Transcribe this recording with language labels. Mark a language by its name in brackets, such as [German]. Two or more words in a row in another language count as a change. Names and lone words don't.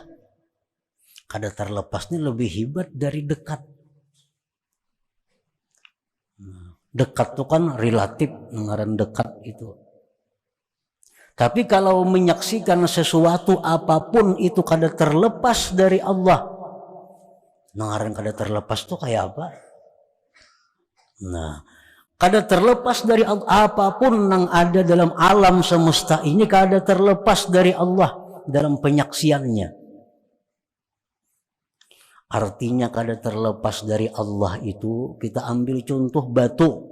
[Banjar] Kada terlepasnya lebih hebat dari dekat. Dekat itu kan relatif, ngaran dekat itu. [Indonesian] Tapi kalau menyaksikan sesuatu apapun itu kada terlepas dari Allah. [Banjar] Ngaran kada terlepas itu kayak apa? [Indonesian] Nah, kada terlepas dari Allah, apapun yang ada dalam alam semesta ini kada terlepas dari Allah dalam penyaksiannya. Artinya kada terlepas dari Allah itu, kita ambil contoh batu.